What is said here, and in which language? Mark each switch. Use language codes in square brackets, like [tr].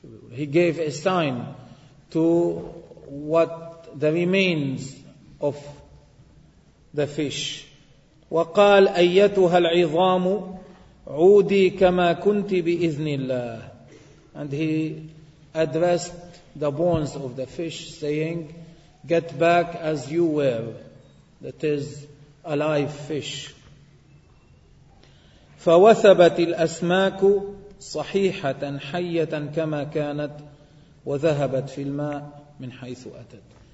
[en] He gave a sign to what the remains of the fish. [ar] وقال أيتها العظام عودي كما كنت بإذن الله. [en] And he addressed the bones of the fish saying, get back as you were. That is a live fish. [ar] فوثبت الأسماك صحيحة حية كما كانت وذهبت في الماء من حيث أتت.